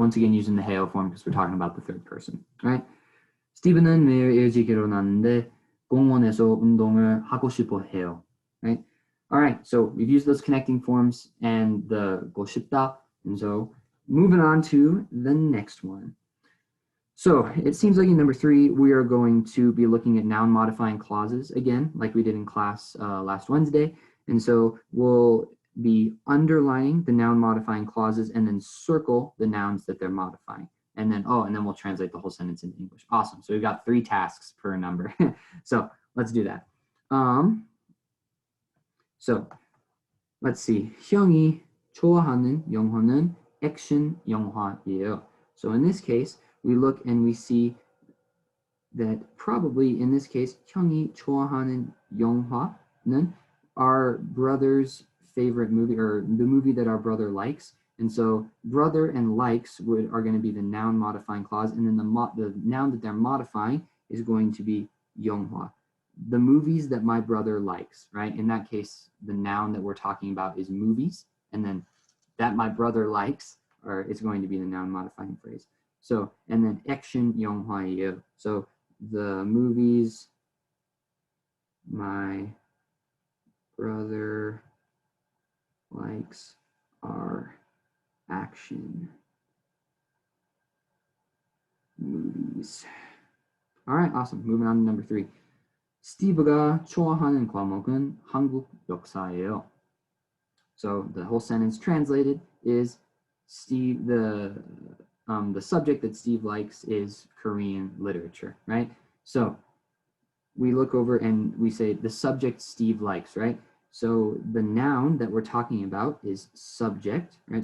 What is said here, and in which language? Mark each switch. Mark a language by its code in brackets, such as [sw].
[en] Once again, using the 해요 form because we're talking about the third person, right? [ko] 스티븐은 매일 일찍 일어나는데 공원에서 운동을 하고 싶어 해요, right? [en] All right, so we've used those connecting forms and the 고 싶다, and so moving on to the next one. So it seems like in number 3, we are going to be looking at noun modifying clauses again, like we did in class last Wednesday. And so we'll be underlining the noun modifying clauses and then circle the nouns that they're modifying. And then, and then we'll translate the whole sentence into English. Awesome. So we've got 3 tasks per number. So let's do that. So let's see. [ko] 형이 좋아하는 영화는 액션 영화예요. [en] So in this case, we look and we see that probably in this case, [ko] 형이 좋아하는 영화는 [en] our brother's favorite movie, or the movie that our brother likes. And so brother and likes are going to be the noun modifying clause, and then the noun that they're modifying is going to be 영화. The movies that my brother likes, right? In that case, the noun that we're talking about is movies, and then that my brother likes, or it's going to be the noun modifying phrase. So, and then [ko] 액션 영화예요. [en] So the movies my brother likes are action movies. All right, awesome. Moving on to number 3. [ko] 스티브가 좋아하는 과목은 한국 역사예요. [en] So the whole sentence translated is Steve, the subject that Steve likes is Korean literature, right? So we look over and we say the subject Steve likes, right? So the noun that we're talking about is subject, right?